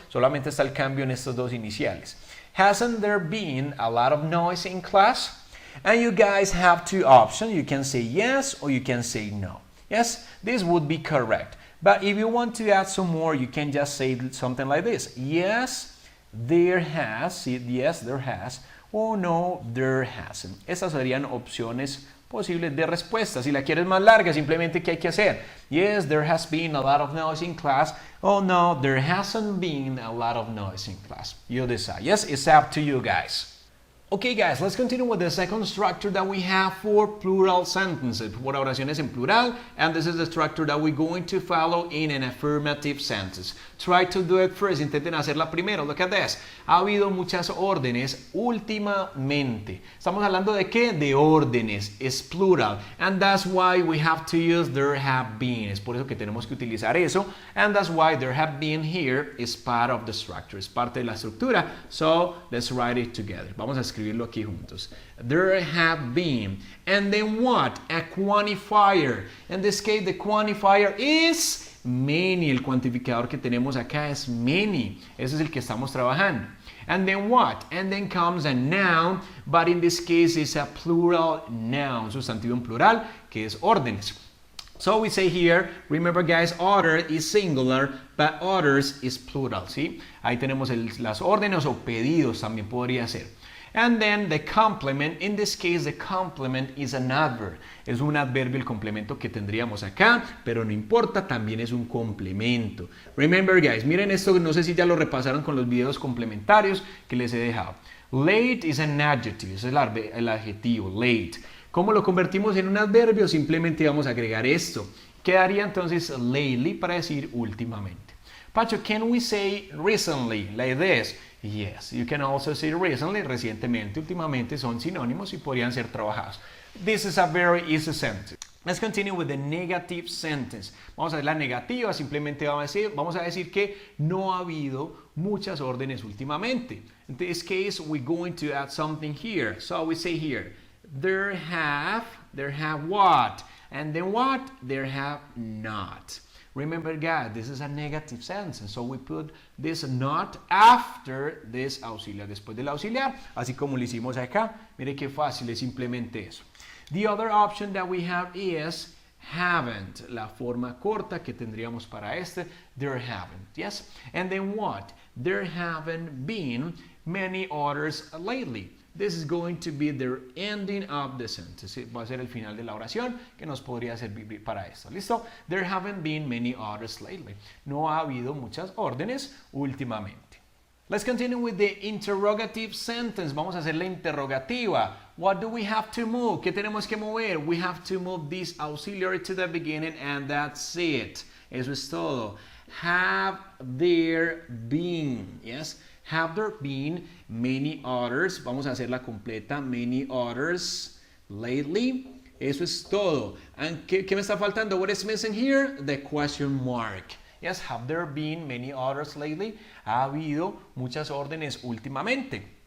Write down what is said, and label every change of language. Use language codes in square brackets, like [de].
[es] Solamente está el cambio en estos dos iniciales. [en] Hasn't there been a lot of noise in class? And you guys have two options. You can say yes or you can say no. Yes, this would be correct. But if you want to add some more, you can just say something like this. Yes, there has. Yes, there has. Or no, there hasn't. [es] Estas serían opciones posibles de respuesta. Si la quieres más larga, simplemente ¿qué hay que hacer? [en] Yes, there has been a lot of noise in class. Oh no, there hasn't been a lot of noise in class. You decide. Yes, it's up to you guys. Okay guys, let's continue with the second structure that we have for plural sentences, [es] por oraciones en plural, [en] and this is the structure that we're going to follow in an affirmative sentence. Try to do it first, [es] intenten hacerla primero. [en] Look at this. [es] Ha habido muchas órdenes últimamente. Estamos hablando de qué? De órdenes, es plural, [en] and that's why we have to use there have been. [es] Es por eso que tenemos que utilizar eso, [en] and that's why there have been here is part of the structure, [es] es parte de la estructura. [en] So, let's write it together. [es] Vamos a escribirlo aquí juntos. [en] There have been. And then what? A quantifier. In this case, the quantifier is many. [es] El cuantificador que tenemos acá es many. Ese es el que estamos trabajando. [en] And then what? And then comes a noun, but in this case it's a plural noun. [es] Sustantivo en plural, que es órdenes. [en] So we say here, remember guys, order is singular, but orders is plural, ¿sí? [es] Ahí tenemos las órdenes o pedidos también podría ser. [en] And then the complement, in this case the complement is an adverb. [es] Es un adverbio el complemento que tendríamos acá, pero no importa, también es un complemento. [en] Remember guys, [es] miren esto, no sé si ya lo repasaron con los videos complementarios que les he dejado. [en] Late is an adjective, [es] es el adjetivo, [en] late. [es] ¿Cómo lo convertimos en un adverbio? Simplemente vamos a agregar esto. Quedaría entonces lately para decir últimamente. [en] Pacho, can we say recently, like this? Yes, you can also say recently, [es] recientemente, últimamente son sinónimos y podrían ser trabajados. [en] This is a very easy sentence. Let's continue with the negative sentence. [es] Vamos a ver la negativa, simplemente vamos a decir que no ha habido muchas órdenes últimamente. [en] In this case, we're going to add something here. So we say here, there have what? And then what? There have not. Remember guys, this is a negative sentence, so we put this not after this auxiliar, [es] después del auxiliar, así como lo hicimos acá. Mire qué fácil, es simplemente eso. [en] The other option that we have is haven't, [es] la forma corta que tendríamos para este, [en] there haven't, yes? And then what? There haven't been many orders lately. This is going to be the ending of the sentence. [es] Va a ser el final de la oración que nos podría servir para esto. ¿Listo? [en] There haven't been many orders lately. [es] No ha habido muchas órdenes últimamente. [en] Let's continue with the interrogative sentence. [es] Vamos a hacer la interrogativa. [en] What do we have to move? [es] ¿Qué tenemos que mover? [en] We have to move this auxiliary to the beginning and that's it. [es] Eso es todo. [en] Have there been, yes? Have there been many orders? [es] Vamos a hacerla completa. [en] Many orders lately. [es] Eso es todo. And ¿qué me está faltando? [en] What is missing here? The question mark. Yes, have there been many orders lately? [es] Ha habido muchas órdenes últimamente.